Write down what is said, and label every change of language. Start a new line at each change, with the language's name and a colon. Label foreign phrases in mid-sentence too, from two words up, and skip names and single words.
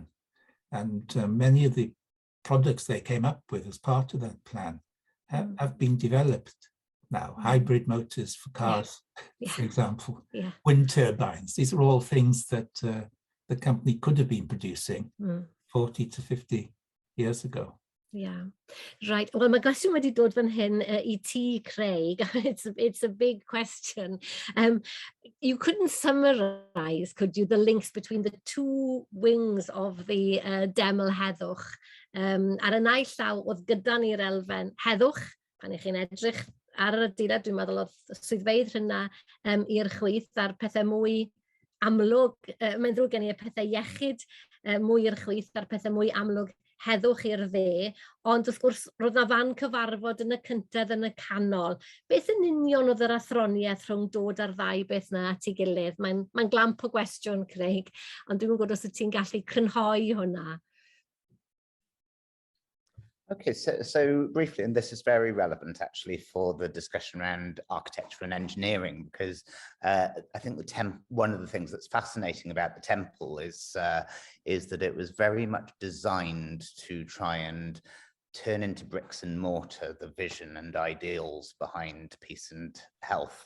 English: And many of the products they came up with as part of that plan have been developed now. Hybrid motors for cars, for example, wind turbines. These are all things that the company could have been producing 40 to 50 years ago. Yeah, right. Well,
Welsh: mae gwestiwn wedi dod fan hyn I ti, Craig.
English: It's a big question. You couldn't summarize, could you, the links between the two wings of the
Welsh: deml heddwch? Ar y naill llaw oedd gyda ni'r elfen heddwch, pan ych chi'n edrych ar yr adeilad, dwi'n meddwl oedd swyddfeydd hynna i'r chwith a'r pethau mwy amlwg, mae'n ddrwg gen i y pethau iechyd, mwy i'r chwith a'r pethau mwy amlwg heddwch i'r dde, ond wrth gwrs roedd na fan cyfarfod yn y cyntedd yn y canol. Beth yn union oedd yr athroniaeth rhwng dod ar ddau beth na at ei gilydd? Mae'n glamp o gwestiwn, Craig, ond dwi'n gwybod os wyt ti'n gallu crynhoi hwnna.
English: Okay, so briefly, and this is very relevant actually for the discussion around architecture and engineering, because I think one of the things that's fascinating about the temple is that it was very much designed to try and turn into bricks and mortar the vision and ideals behind peace and health.